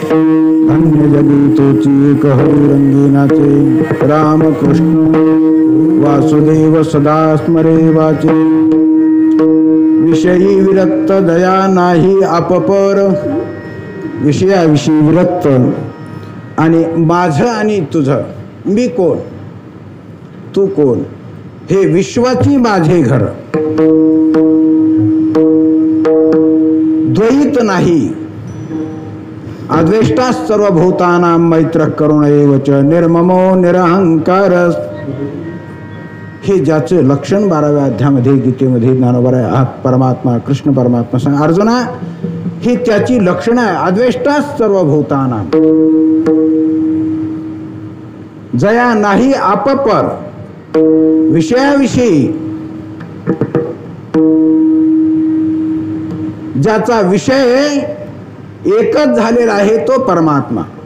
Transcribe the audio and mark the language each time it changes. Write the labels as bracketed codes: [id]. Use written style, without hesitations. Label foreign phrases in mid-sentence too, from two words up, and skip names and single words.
[mr] धन्य जगी तोची एक, हरी रंगी नाचे, राम कृष्ण वासुदेव सदा स्मरे वाचे. विषयी विरक्त दया नाही आपपर, विषयाविषयी विरक्त आणि माझं आणि तुझं, मी कोण तू कोण, हे विश्वाची माझे घर, द्वैत नाही. [sa] अद्वेष्टा सर्वभूतानां मैत्र करुण एवच, निर्ममो निरहंकार. [mr] हे ज्याचं लक्षण 12व्या अध्यायामध्ये गीतेमध्ये ज्ञानोबा हा परमात्मा कृष्ण परमात्मा सांग, अर्जुना ही त्याची लक्षणं आहे. [sa] अद्वेष्टा सर्वभूतानां, [mr] जया नाही आपपर, विषयाविषयी ज्याचा विषय एकच झालेला आहे तो परमात्मा.